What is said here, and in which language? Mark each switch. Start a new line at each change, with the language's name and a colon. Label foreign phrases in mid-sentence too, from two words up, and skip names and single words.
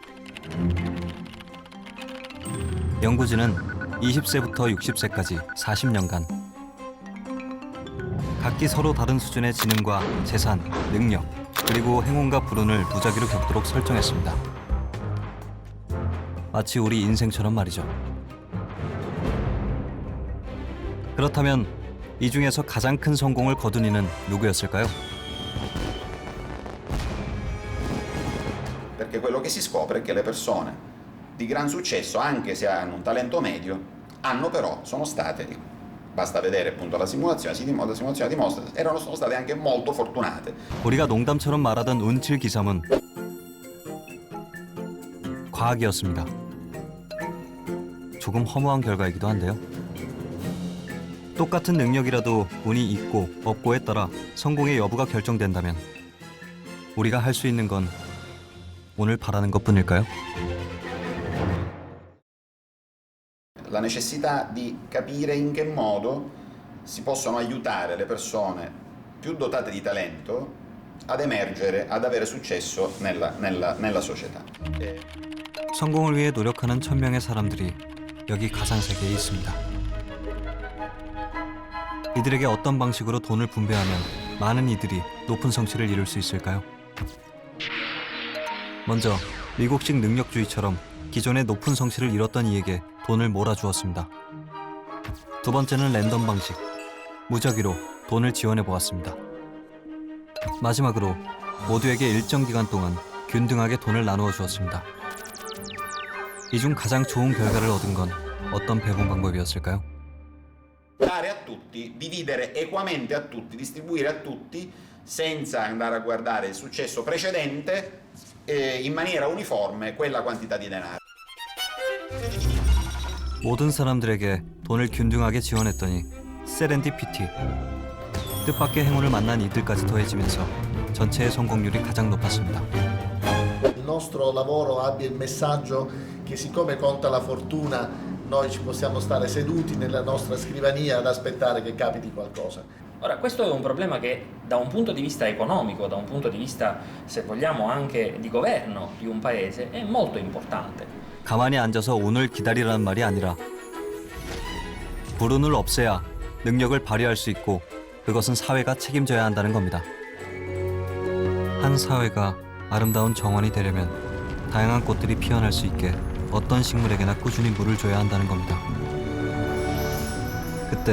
Korean: 연구진은 20세부터 60세까지 40년간 각기 서로 다른 수준의 지능과 재산, 능력, 그리고 행운과 불운을 무작위로 겪도록 설정했습니다. 마치 우리 인생처럼 말이죠. 그렇다면 이 중에서 가장 큰 성공을 거둔 이는 누구였을까요?
Italian: Perché quello che si scopre è che le persone di gran successo, anche se hanno un talento medio, hanno però, sono state, basta vedere appunto la simulazione dimostra, sono state anche molto fortunate.
Korean: 우리가 농담처럼 말하던 운칠 기삼은 과학이었습니다. 조금 허무한 결과이기도 한데요. 똑같은 능력이라도 운이 있고 없고에 따라 성공의 여부가 결정된다면 우리가 할 수 있는 건 오늘 바라는 것뿐일까요?
Italian: La necessità di capire in che modo si possono aiutare le persone più dotate di talento ad emergere, ad avere successo nella società.
Korean: 성공을 위해 노력하는 1000명의 사람들이 여기 가상세계에 있습니다. 이들에게 어떤 방식으로 돈을 분배하면 많은 이들이 높은 성취를 이룰 수 있을까요? 먼저 미국식 능력주의처럼 기존의 높은 성취를 이뤘던 이에게 돈을 몰아주었습니다. 두 번째는 랜덤 방식, 무작위로 돈을 지원해 보았습니다. 마지막으로 모두에게 일정 기간 동안 균등하게 돈을 나누어 주었습니다. 이 중 가장 좋은 결과를 얻은 건 어떤 배분 방법이었을까요?
Italian: Dare a tutti, dividere equamente a tutti, distribuire a tutti senza andare a guardare il successo precedente in maniera uniforme quella quantità di denaro.
Korean: 모든 사람들에게 돈을 균등하게 지원했더니 세렌디피티, 뜻밖의 행운을 만난 이들까지 더해지면서 전체의 성공률이 가장 높았습니다.
Italian: Il nostro lavoro abbia il messaggio che siccome conta la fortuna noi ci possiamo stare seduti nella nostra scrivania ad aspettare che capiti qualcosa. Ora, questo è un problema che da un punto di vista economico, da un punto di vista, se vogliamo, anche di governo di un paese, è molto importante.
Korean: 가만히 앉아서 운을 기다리라는 말이 아니라 불운을 없애야 능력을 발휘할 수 있고 그것은 사회가 책임져야 한다는 겁니다. 한 사회가 아름다운 정원이 되려면 다양한 꽃들이 피어날 수 있게 어떤 식물에게나 꾸준히 물을 줘야 한다는 겁니다.